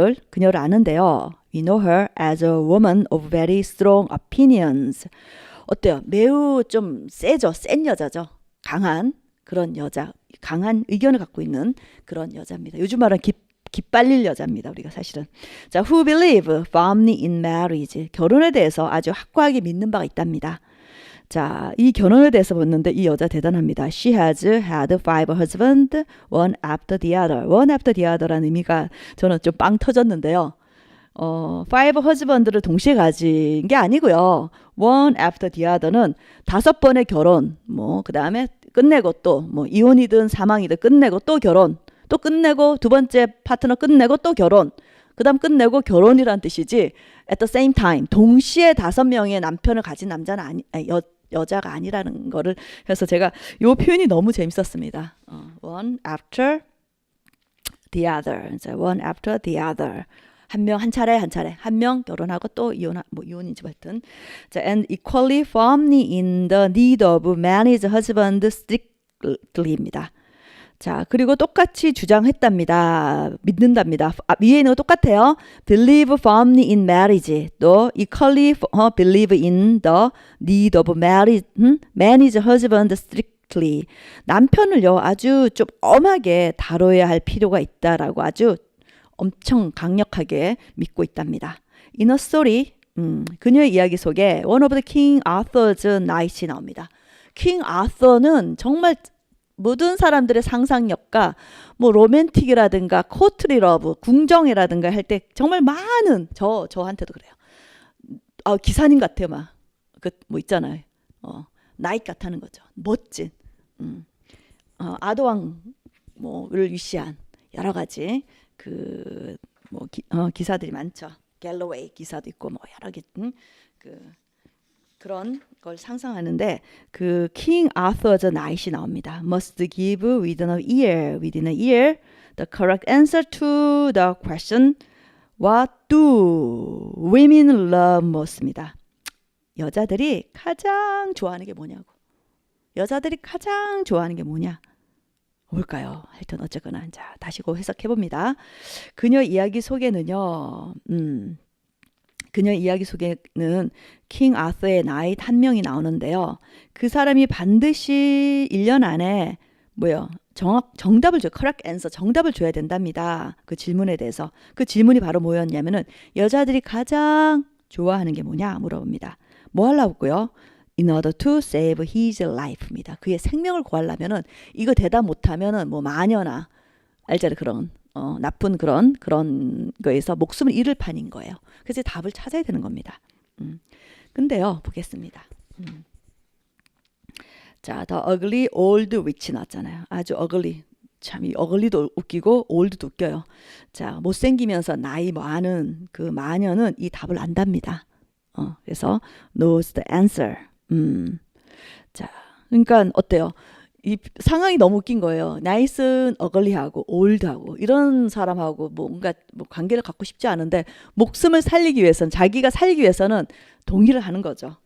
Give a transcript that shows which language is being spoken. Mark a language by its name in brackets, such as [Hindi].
[Korean] 그녀를 아는데요. [English] We know her as a woman of very strong opinions. [Korean] 어때요? 매우 좀 세죠. 센 여자죠. 강한 그런 여자, 강한 의견을 갖고 있는 그런 여자입니다. 요즘 말은 기빨릴 여자입니다. 우리가 사실은. [English] 자, who believe firmly in marriage. [Korean] 결혼에 대해서 아주 확고하게 믿는 바가 있답니다. 자, 이 결혼에 대해서 봤는데 이 여자 대단합니다. [English] She has had 5 husbands, one after the other. one after the other [Korean] 라는 의미가 저는 좀 빵 터졌는데요. 5 husband를 동시에 가진 게 아니고요. one after the other는 5번의 결혼, 그 다음에 끝내고 또 이혼이든 사망이든 끝내고 또 결혼, 또 끝내고 두 번째 파트너 끝내고 또 결혼, 그 다음 끝내고 결혼이란 뜻이지 [English] at the same time [Korean] 동시에 5명의 남편을 가진 남자는 여자가 아니라는 거를 해서 제가 이 표현이 너무 재밌었습니다. [English] one after the other. one after the other. [Korean] 한 명 한 차례 한 명 결혼하고 또 이혼인지 하여튼. [English] 자, and equally firmly in the need of man's husband strictly입니다. [Korean] 자, 그리고 똑같이 주장했답니다. 믿는답니다. 위에 있는 거 똑같아요. [English] Believe firmly in marriage. 또 equally believe in the need of marriage, man's husband strictly. [Korean] 남편을요 아주 좀 엄하게 다뤄야 할 필요가 있다라고 아주 엄청 강력하게 믿고 있답니다. [English] In a story, [Korean] 그녀의 이야기 속에 [English] one of the King Arthur's knights이 나옵니다. [Korean] 킹 아서는 정말 모든 사람들의 상상력과 로맨틱이라든가 코트리 러브, 궁정이라든가 할 때 정말 많은 저한테도 그래요. 기사님 같아요, 막. 있잖아요. 나이트 같다는 거죠. 멋진. 아도왕을 위시한 여러 가지 기사들이 많죠. 갤러웨이 기사도 있고 여러 개 그런 걸 상상하는데 킹 아서's knight이 나옵니다. [English] Must give within a year the correct answer to the question What do women love most입니다. [Korean] 여자들이 가장 좋아하는 게 뭐냐고. 여자들이 가장 좋아하는 게 뭐냐? 뭘까요? 하여튼 어쨌거나 자 다시 해석해 봅니다. 그녀 이야기 속에는요. 그녀 이야기 속에는 킹 아서의 나이트 한 명이 나오는데요. 그 사람이 반드시 1년 안에 정답을 줘요. correct answer, 정답을 줘야 된답니다. 그 질문에 대해서. 그 질문이 바로 뭐였냐면은 여자들이 가장 좋아하는 게 뭐냐 물어봅니다. 뭐 하려고요? [English] In order to save his life입니다. [Korean] 그의 생명을 구하려면은 이거 대답 못하면은 마녀나 알잖아요. 그런 나쁜 그런 거에서 목숨을 잃을 판인 거예요. 그래서 답을 찾아야 되는 겁니다. 근데요, 보겠습니다. [English] 자, The Ugly Old Witch 나왔잖아요. [Korean] 아주 ugly. 참, 이 ugly도 웃기고 old도 웃겨요. 자, 못생기면서 나이 많은 그 마녀는 이 답을 안답니다. 그래서 [English] knows the answer. [Korean] 자, 그러니까 어때요? 이 상황이 너무 웃긴 거예요. 나이스는 어글리하고 올드하고 이런 사람하고 뭔가 뭐 관계를 갖고 싶지 않은데 목숨을 살리기 위해서는 자기가 살기 위해서는 동의를 하는 거죠.